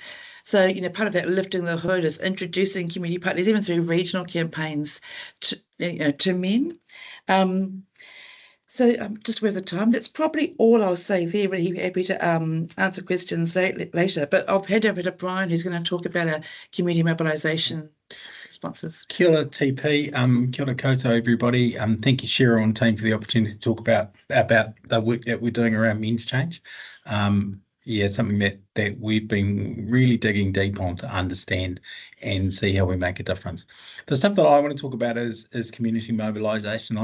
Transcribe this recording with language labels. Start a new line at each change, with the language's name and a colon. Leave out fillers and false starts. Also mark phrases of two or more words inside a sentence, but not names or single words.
English: So, part of that lifting the hood is introducing community partners, even through regional campaigns, to men. So just with the time, that's probably all I'll say there. Really happy to answer questions later. But I'll head over to Brian, who's going to talk about our community mobilisation responses.
Māori: Kia ora TP, kia ora koutou everybody.
English: Thank you Cheryl and team for the opportunity to talk about the work that we're doing around men's change. Something that we've been really digging deep on to understand and see how we make a difference. The stuff that I want to talk about is community mobilisation.